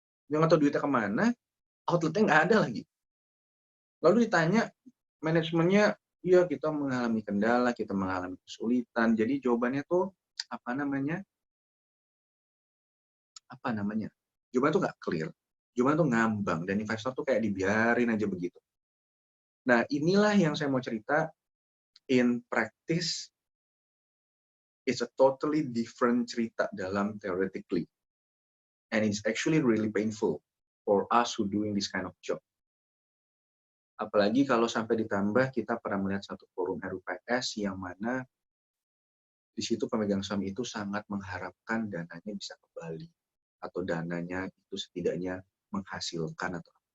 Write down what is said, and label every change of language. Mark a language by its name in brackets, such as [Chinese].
[Indonesian] Dia nggak tahu duitnya kemana, outletnya nggak ada lagi. Lalu ditanya manajemennya, iya kita mengalami kendala, kita mengalami kesulitan. Jadi jawabannya tuh apa namanya? Jawabannya tuh nggak clear. Jawabannya tuh ngambang, dan investor tuh kayak dibiarin aja begitu. Nah inilah yang saya mau cerita. [English] In practice, it's a totally different [Indonesian] cerita dalam [English] theoretically. And it's actually really painful for us who doing this kind of job. [Indonesian] Apalagi kalau sampai ditambah kita pernah melihat satu forum RUPS yang mana di situ pemegang saham itu sangat mengharapkan dananya bisa kembali, atau dananya itu setidaknya menghasilkan atau.